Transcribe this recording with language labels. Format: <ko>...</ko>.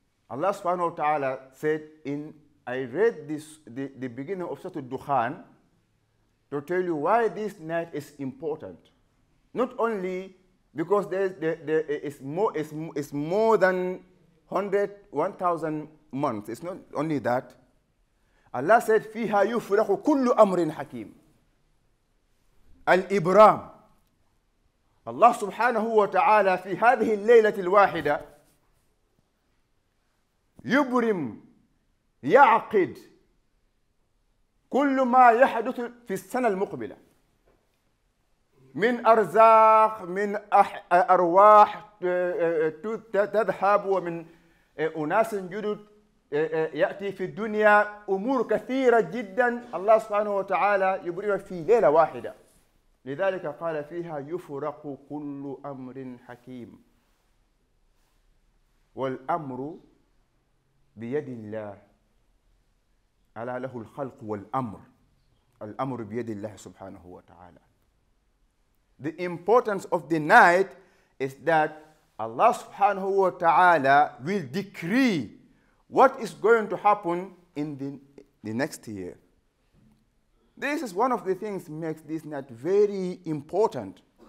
<en>Allah subhanahu wa ta'ala said I read this, the beginning of Surah Al-Dukhan to tell you why this night is important. Not only because there is more than 1,000 months. It's not only that. Allah said,</en> <ar>فِيهَا يُفْرَقُ كُلُّ أَمْرٍ حَكِيمٍ. Al-Ibram. Allah subhanahu wa ta'ala في هذه الليلة الواحدة يبرم يعقد كل ما يحدث في السنة المقبلة من أرزاق من أرواح تذهب ومن أناس جدد يأتي في الدنيا أمور كثيرة جدا الله سبحانه وتعالى يبرم في ليلة واحدة لذلك قال فيها يفرق كل أمر حكيم والأمر بيد الله ألا له الخلق والأمر الأمر بيد الله سبحانه وتعالى.</ar> <en>The importance of the night is that Allah subhanahu wa ta'ala will decree what is going to happen in the next year. This is one of the things that makes this night very important.</en>